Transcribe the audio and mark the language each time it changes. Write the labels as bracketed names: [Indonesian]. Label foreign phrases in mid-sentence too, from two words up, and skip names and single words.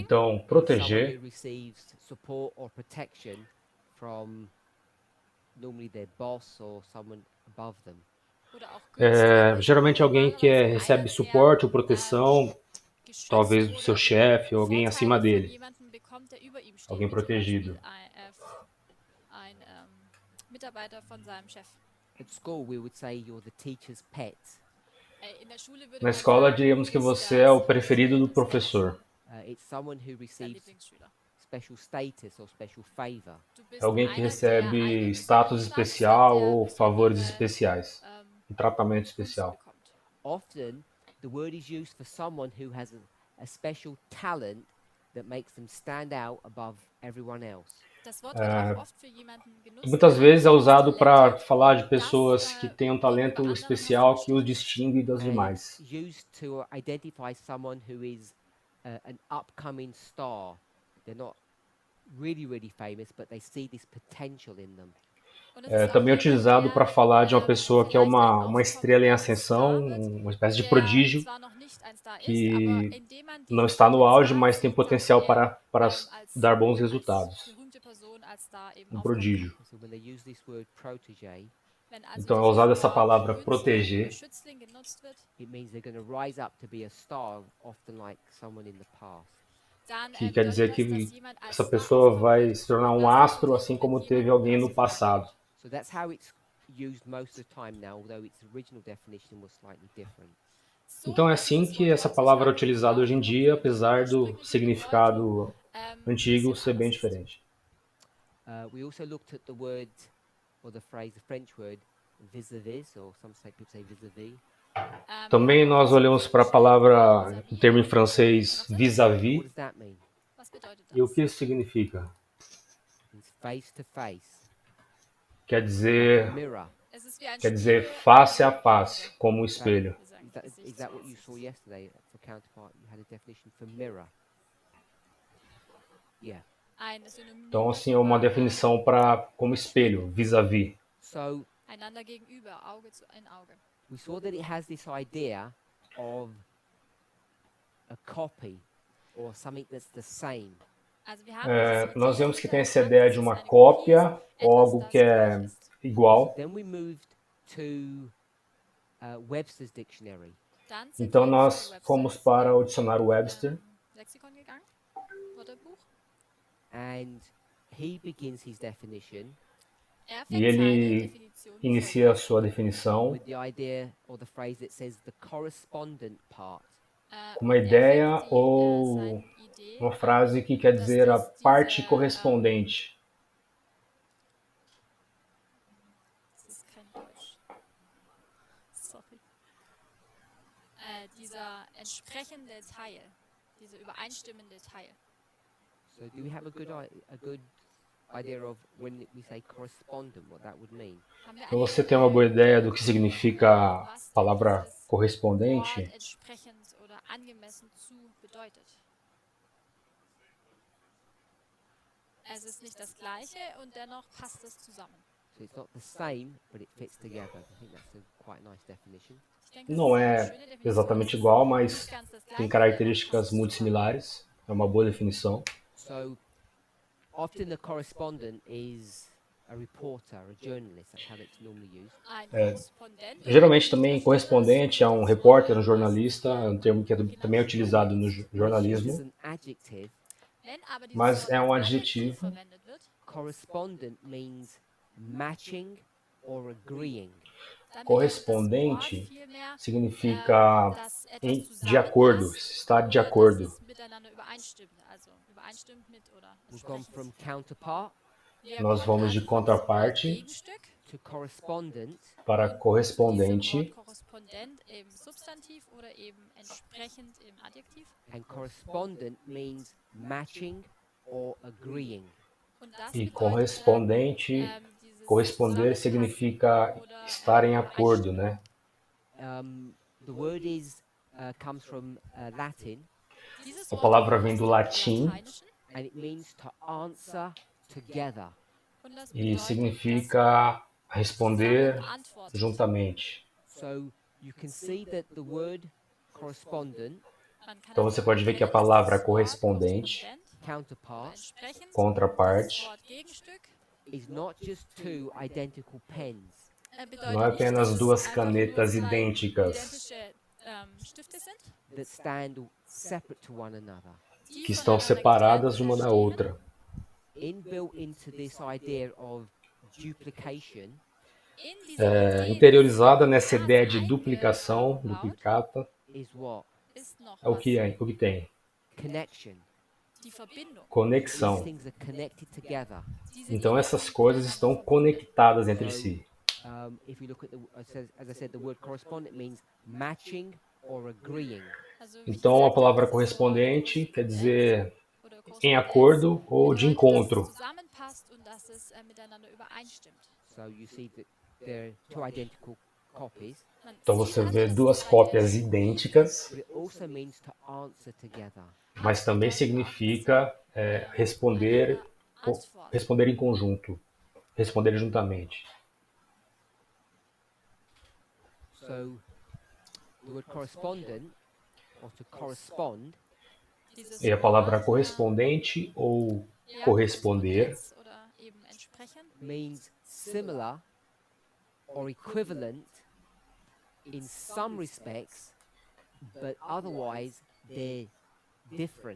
[Portuguese] Então, [English] is someone [Portuguese] proteger [English] who receives support or protection from normally their boss or someone above them. [German] oder auch [Portuguese] é [German] Günstling, [Portuguese] geralmente alguém que [German] normalerweise [Portuguese] recebe [German] einer, der, [Portuguese] suporte ou proteção, [German] geschützt [Portuguese] talvez do seu [German] oder [Portuguese] chefe ou alguém [German] Vorteile [Portuguese] acima [German] von [Portuguese] dele, [German] jemandem bekommt, der über ihm steht, [Portuguese] alguém [German] wie zum [Portuguese] protegido. [German] Beispiel ein Mitarbeiter von seinem Chef. [English] At school, we would say you're the teacher's pet. [German] In der Schule würde [Portuguese] Na [German] man [Portuguese] escola [German] sagen, [Portuguese] diríamos que [German] du bist [Portuguese] você é o [German] das [Portuguese] preferido do [German] Lieblingsschüler, [Portuguese] professor. [English] It's someone who [German] der [English] receives [German] Lieblingsschüler. [English] special status or special favor. [German] Du bist [Portuguese] É alguém que [German] einer, der [Portuguese] recebe [German] einen [Portuguese] status [German] besonderen [Portuguese] especial [German] hat, der [Portuguese] ou favores [German] besondere, [Portuguese] especiais, um tratamento [German] Gunst [Portuguese] especial. [German] bekommt. [English] Often, the word is used for someone who has a special talent that makes them stand out above everyone else. [German] Das Wort wird auch oft für jemanden genutzt, [Portuguese] Muitas [German] der ein [Portuguese] vezes é [German] besonderes [Portuguese] usado [German] Talent [Portuguese] para [German] hat, [Portuguese] falar de [German] das, [Portuguese] pessoas que têm um [German] gegenüber [Portuguese] talento [German] anderen [Portuguese] especial que os [German] herauszustechen. [Portuguese] distingue das [English] And [Portuguese] demais. [English] it's used to identify someone who is an upcoming star. They're not really famous, but they see this potential in them. [German] Und es [Portuguese] É [German] ist auch [Portuguese] também [German] jemand, [Portuguese] utilizado para [German] der [Portuguese] falar de uma pessoa que é [German] vielleicht ein [Portuguese] uma estrela em [German] aufkommender [Portuguese] ascensão, [German] Star wird, [Portuguese] uma espécie de [German] der [Portuguese] prodígio, [German] zwar noch nicht ein Star ist, aber [Portuguese] que [German] indem man [Portuguese] não [German] dieses [Portuguese] está no auge, [German] Potenzial [Portuguese] mas tem [German] sieht, kann [Portuguese] potencial [German] er [Portuguese] para [German] als, [Portuguese] dar bons [German] als [Portuguese] resultados. [German] berühmte Person, als Star eben [Portuguese] Um [German] aufkommen. [Portuguese] prodígio. [English] So when they use this word protege, [German] Wenn also [Portuguese] Então é [German] dieses [Portuguese] usada essa [German] Wort [Portuguese] palavra [German] Günstling [Portuguese] proteger, [German] oder Schützling genutzt wird, [English] it means they're going to rise up to be a star, often like someone in the past. [German] dann [Portuguese] que quer dizer [German] bedeutet das, dass [Portuguese] que [German] jemand als [Portuguese] essa [German] Star [Portuguese] pessoa [German] aufkommen [Portuguese] vai [German] wird, [Portuguese] se tornar [German] was [Portuguese] um astro, [German] natürlich [Portuguese] assim [German] mit [Portuguese] como teve [German] jemandem [Portuguese] alguém no [German] als [Portuguese] passado. [English] So that's how it's used most of the time now, although its original definition was slightly different. [German] So [Portuguese] Então é [German] wird [Portuguese] assim [German] dieses [Portuguese] que [German] Wort [Portuguese] essa palavra é [German] heutzutage [Portuguese] utilizada hoje em [German] gebraucht, [Portuguese] dia, [German] obwohl die [Portuguese] apesar do [German] ursprüngliche [Portuguese] significado [German] Bedeutung [Portuguese] antigo [German] bisschen [Portuguese] ser bem [German] anders ist. [Portuguese] diferente. [English] We also looked at the word, or the phrase, the French word, vis-a-vis, or some say people say vis-a-vis. [Portuguese] Também nós olhamos para a palavra, o termo em francês, [English] What [Portuguese] vis-à-vis, [English] does that mean? [German] Was bedeutet [Portuguese] e o [German] das? [Portuguese] que isso significa? [English] It means face to face, [Portuguese] Quer [English] like a [Portuguese] dizer, [English] mirror. [German] Es ist wie ein [Portuguese] quer dizer [German] Spiegel, [Portuguese] face a face, como um [English] Is that- [Portuguese] espelho. [German] wie sein [English] Is that, [German] Gesicht [English] is that what [German] zu [English] you saw [German] sehen. [English] yesterday for counterpart? You had a definition for mirror. Yeah. [German] Ein Synonym [Portuguese] Então, assim, é uma [German] für, [Portuguese] definição para como espelho, [German] vis-à-vis. [English] So [German] einander gegenüber, Auge in Auge. [English] we saw that it has this idea of a copy or something that's the same. [German] Also wir haben diese [Portuguese] Nós [German] Idee [Portuguese] vemos que tem essa [German] erkannt, [Portuguese] ideia [German] dass [Portuguese] de [German] es [Portuguese] uma [German] eine Kopie [Portuguese] cópia [German] ist, [Portuguese] ou [German] etwas, [Portuguese] algo [German] das [Portuguese] que é [German] gleich ist. [Portuguese] igual. [English] Then we moved to Webster's dictionary. [German] Dann sind [Portuguese] Então [German] wir [Portuguese] nós [German] zu [Portuguese] fomos [German] Webster's, [Portuguese] para o dicionário Webster [German] Lexikon gegangen, Wörterbuch. [English] And he begins his definition [German] Er [Portuguese] e [German] fängt seine [Portuguese] ele [German] Definition [Portuguese] inicia a sua definição [English] with the idea or the phrase that says the correspondent part. [Portuguese] com uma ideia ou uma frase que quer dizer a parte correspondente. [German] Das ist kein Deutsch. [English] Sorry. [German] Dieser entsprechende Teil, dieser übereinstimmende Teil. [English] So do we have a good idea of when we say correspondent, what that would mean? [Portuguese] Então você tem uma boa ideia do que significa a palavra correspondente? [German] Entsprechend oder angemessen zu bedeutet. Es ist nicht das Gleiche und dennoch passt es zusammen. [English] So it's not the same, but it fits together. I think that's quite a nice definition. [Portuguese] Não é exatamente igual, mas tem características muito similares. É uma boa definição. [English] So often the correspondent is a reporter, a journalist. That's how it's normally used. [Portuguese] Geralmente também correspondente é um repórter, um jornalista, é um termo que também é utilizado no jornalismo, [English] It's an adjective. [Portuguese] mas é um adjetivo. [English] Correspondent means matching or agreeing. [Portuguese] Correspondente significa de acordo, estar de acordo. [English] We've gone from counterpart [Portuguese] Nós vamos de contraparte [English] to correspondent, [Portuguese] para correspondente, [German] Korrespondent im Substantiv oder eben entsprechend im Adjektiv. [English] and correspondent means matching or agreeing. [German] Und das [Portuguese] e [German] bedeutet, [Portuguese] correspondente, [German] dieses [Portuguese] corresponder significa estar em acordo, né? [English] The word comes from Latin, [German] Dieses [Portuguese] A [German] Wort [Portuguese] palavra [German] kommt [Portuguese] vem [German] aus [Portuguese] do [German] dem [Portuguese] latim [German] Lateinischen [English] and it means to answer together. [German] und das [Portuguese] e [German] bedeutet, [Portuguese] significa responder [German] zusammen antworten. [Portuguese] juntamente. [English] So you can see that the word correspondent, [German] Man kann [Portuguese] Então [German] also [Portuguese] você pode ver que a [German] erkennen, [Portuguese] palavra [German] dass das Wort [Portuguese] correspondente, [German] Korrespondent oder [English] counterpart, [German] entsprechend, [Portuguese] contraparte, [German] das Wort Gegenstück, [English] is not just two identical pens. [German] bedeutet [Portuguese] não é [German] nicht, [Portuguese] apenas [German] dass es [Portuguese] duas [German] einfach nur [Portuguese] canetas [German] zwei [Portuguese] idênticas [German] identische Stifte sind, [English] that stand separate to one another. [German] die [Portuguese] que estão [German] voneinander [Portuguese] separadas [German] getrennt [Portuguese] uma da [German] stehen. [Portuguese] outra. [English] Inbuilt into this idea of duplication [German] In dieser Idee [Portuguese] Interiorizada [German] des [Portuguese] nessa ideia de [German] Duplikats [Portuguese] duplicação, [German] eingebaut [Portuguese] duplicata, [English] is what? [German] ist noch [Portuguese] é o [German] was, [Portuguese] que tem? [German] die [English] Connection. [German] Verbindung. [English] These [Portuguese] Conexão. [English] things are connected together. [German] Diese [Portuguese] Então [German] Dinge [Portuguese] essas [German] sind [Portuguese] coisas [German] miteinander [Portuguese] estão [German] verbunden. [Portuguese] conectadas entre si. [English] If you look at as I said, the word correspondent means matching or agreeing. [German] Also, wie ich [Portuguese] Então a [German] gesagt [Portuguese] palavra [German] habe, dieses Wort [Portuguese] correspondente quer dizer [German] oder [Portuguese] em [German] Korrespondenz [Portuguese] acordo ou de [German] bedeutet, dass [Portuguese] encontro. [German] es zusammenpasst und dass es miteinander übereinstimmt. [English] So you see that there are two identical copies, [German] Man [Portuguese] Então [German] sieht [Portuguese] você [German] also, [Portuguese] vê [German] dass [Portuguese] duas [German] es zwei [Portuguese] cópias [German] identische [Portuguese] idênticas, [English] but it also means to answer together. [Portuguese] mas também significa responder em conjunto, responder juntamente. [English] So the word correspondent or to correspond [German] Dieses [Portuguese] E a palavra [German] Wort, [Portuguese] correspondente ou [German] ja, [Portuguese] corresponder [German] Korrespondenz oder eben entsprechend [English] means similar or equivalent in some respects, but otherwise they're different.